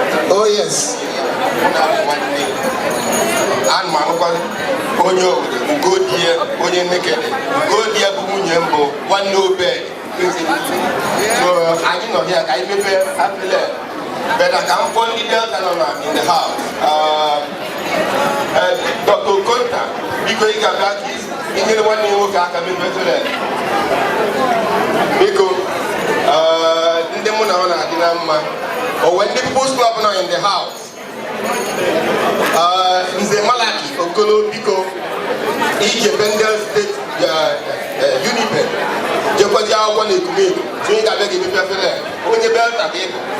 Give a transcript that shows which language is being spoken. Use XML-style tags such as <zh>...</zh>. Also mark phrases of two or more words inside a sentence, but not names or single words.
<en>Oh, yes.</en> <ig>Ana m anụkwa onye Owerri, Ugodi ya, onye Nnekede. Ugodi ya bụ nwunye mbụ, nwanne Obed. So, anyị nọ here ka anyị mepee apịlị. Beda ka m kpọọ ndị Delta nọ na</ig> <en>in the house.</en> <ig>Uh, uh, Doctor Okonta, biko ị ga-abịa ka ị nyere nwanne ya nwoke aka mepee apịlị. Biko, uh, ndị mụ na ha na-adị na mma. O nwee ndị People's Club nọ</ig> <en>in the house.</en> <ig>Uh, Nze Malaki Okolo, biko, ije Bendel State, uh, uh, Uniben. Jekwazi akwụkwọ na Ekumeku. So ị ga-abịa ka emepe efere. Onye Delta ka ị bụ.</ig>